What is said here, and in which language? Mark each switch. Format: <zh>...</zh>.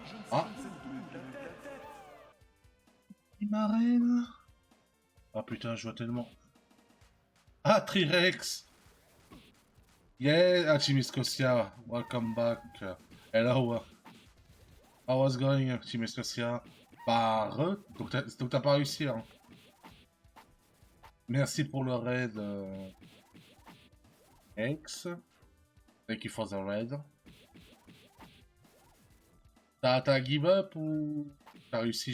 <fr>Ah, il m'arrête. Ah putain, je vois tellement. Ah, Trirex!</fr> <en>Yeah, Team Scotia, welcome back. Hello, how was going, Team Scotia?</en> <fr>Bah, donc t'as pas réussi, hein. Merci pour le raid, X.</fr> <en>Thank you for the raid.</en> <fr>T'as</fr> <en>give up</en> <fr>ou t'as réussi?</fr>